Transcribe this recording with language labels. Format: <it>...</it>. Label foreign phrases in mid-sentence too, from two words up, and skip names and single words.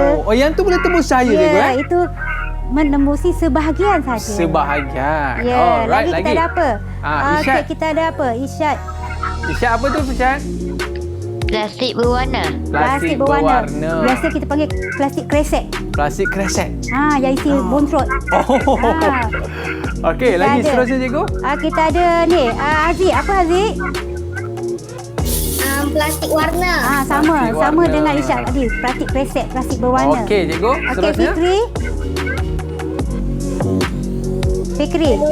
<ms>Yang tu boleh tembus cahaya cikgu itu menembusi sebahagian saja. Sebahagian. Ya, lagi kita ada apa? Isyad. Kita ada apa? Isyad Apa tu Isyad? Plastik berwarna. Plastik berwarna. Biasa kita panggil plastik kresek. Plastik kresek. Yang isi bontrot. Okey, lagi seterusnya cikgu. Kita ada ni, Haziq. Apa Haziq? Plastik warna. Sama dengan Isyad tadi. Plastik kresek, plastik berwarna. Okey, cikgu. Seterusnya. Fikri.</ms>